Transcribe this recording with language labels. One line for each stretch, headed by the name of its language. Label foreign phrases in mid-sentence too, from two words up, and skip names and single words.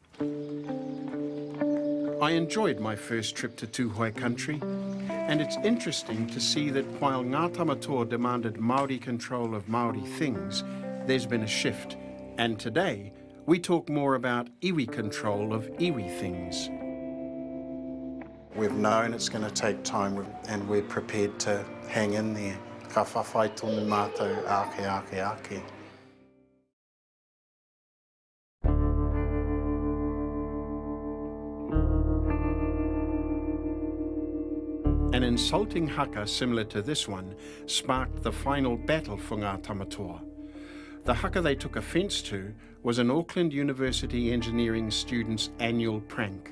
English: I enjoyed my first trip to Tūhoe country, and it's interesting to see that while Ngā Tamatoa demanded Māori control of Māori things, there's been a shift, and today we talk more about iwi control of iwi things. We've known it's going to take time, and we're prepared to hang in there.
Māori: Ka whawhai tonu mātou ake.
English: An insulting haka similar to this one sparked the final battle for Ngā Tamatoa. The haka they took offence to was an Auckland University engineering students' annual prank.